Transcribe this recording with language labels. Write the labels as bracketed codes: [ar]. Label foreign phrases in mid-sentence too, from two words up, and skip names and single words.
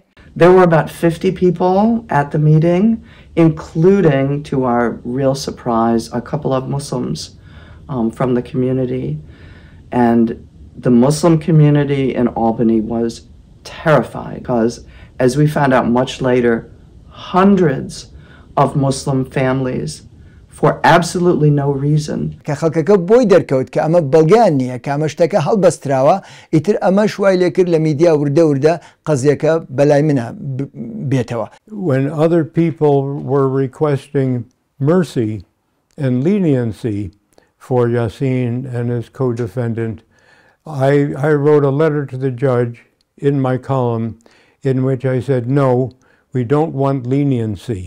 [en] There were about 50 people at the meeting, including, to our real surprise, a couple of Muslims from the community. And the Muslim community in Albany was terrified because, as we found out much later, hundreds of Muslim families, for absolutely no reason. [ckb] کە خەڵکەکە بۆی دەرکەوت کە ئەمە بەڵگیان نییە کە ئەمە شتەکە هەڵبەستراوە ئیتر ئەمە شوای لێ کرد لە میدیا وردە قەزیەکە بەلای منە بێتەوە. [en] When other people were requesting mercy and leniency for Yasin and his co-defendant, I wrote a letter to the judge in my column in which I said, no, we don't want leniency.